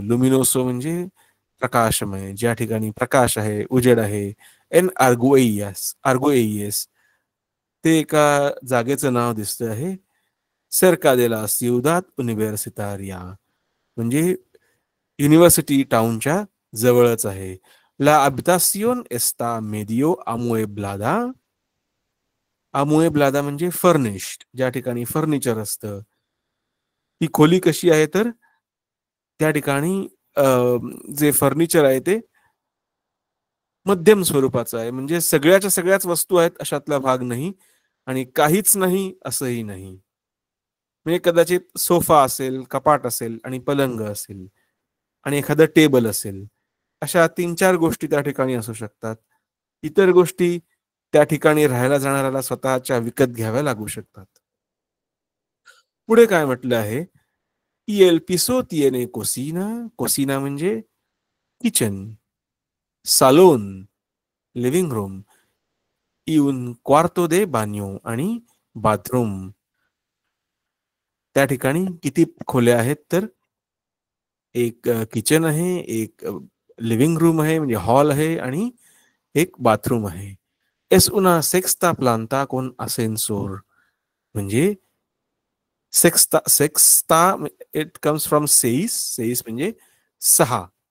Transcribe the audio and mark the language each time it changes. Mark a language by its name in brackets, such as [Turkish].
[Marathi] लुमिनोसो म्हणजे प्रकाशमय, ज्या ठिकाणी प्रकाश आहे, उजेड आहे. एन आर्गोएस, आर्गोएस ते एका जागेचं नाव दिसतं आहे. [Spanish] सर्का de la ciudad universitaria, [Marathi] म्हणजे युनिव्हर्सिटी टाउनच्या जवळच आहे. [Spanish] La habitación está medio amueblada. [Marathi] amueblada म्हणजे फर्निश्ड, ज्या ठिकाणी फर्निचर असतं. ही खोली कशी आहे तर त्या ठिकाणी जे फर्निचर आहे ते मध्यम स्वरूपाचं आहे, म्हणजे सगळ्याच्या सगळ्याच वस्तू आहेत अशातला भाग नाही आणि काहीच नाही असंही नाही. म्हणजे कदाचित सोफा असेल, कपाट असेल आणि पलंग असेल आणि एखादं टेबल असेल, अशा 3-4 गोष्टी त्या ठिकाणी असू शकतात. इतर गोष्टी त्या ठिकाणी राहायला जाणाऱ्याला स्वतःच्या विकत घ्याव्या लागू शकतात. पुढे काय म्हटलं आहे, [Spanish] y el piso tiene cocina. [Marathi] cocina म्हणजे kitchen, salón, living room, [Spanish] y un cuarto de baño [Marathi] आणि बाथरूम. त्या ठिकाणी किती खोल्या आहेत तर एक किचन आहे, एक लिव्हिंग रूम आहे म्हणजे हॉल आहे आणि एक बाथरूम आहे. [Spanish] Es una sexta planta con ascensor, [Marathi] म्हणजे सेक्स्टा [English] it comes from [Marathi] सेईस म्हणजे 6.